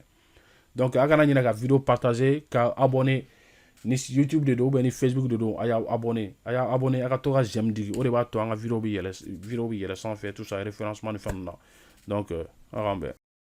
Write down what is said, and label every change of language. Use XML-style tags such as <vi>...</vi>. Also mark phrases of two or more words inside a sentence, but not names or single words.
<bm>Donc a kana ɲinɛ ka vidéo partager, ka abonner ni YouTube de don ou bien ni Facebook de don, a y'a abonner a ka to ka j'aime digi, o de b'a to an ka vidéo bɛ yɛlɛ sanfɛ</bm> <fr>tout ça référencement</fr> <bm>ni fɛn ninnu na. Donc a k'an bɛn.</bm>